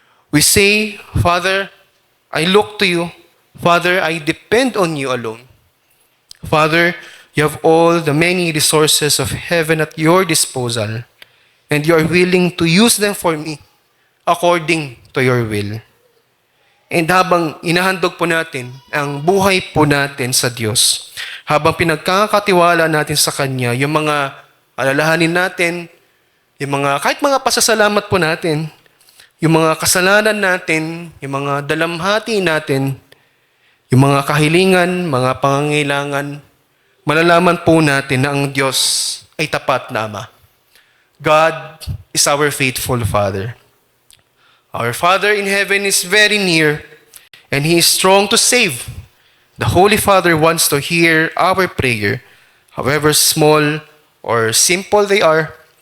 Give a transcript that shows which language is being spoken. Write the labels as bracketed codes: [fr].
[en] We say, Father, I look to you. Father, I depend on you alone. Father, you have all the many resources of heaven at your disposal, and you are willing to use them for me according to your will. [tl] And habang inahandog po natin ang buhay po natin sa Diyos, habang pinagkakatiwala natin sa Kanya, yung mga alalahanin natin, yung mga, kahit mga pasasalamat po natin, yung mga kasalanan natin, yung mga dalamhati natin, yung mga kahilingan, mga pangangailangan, malalaman po natin na ang Diyos ay tapat na Ama. [en] God is our faithful Father. Our Father in heaven is very near, and He is strong to save. The Holy Father wants to hear our prayer, however small or simple they are.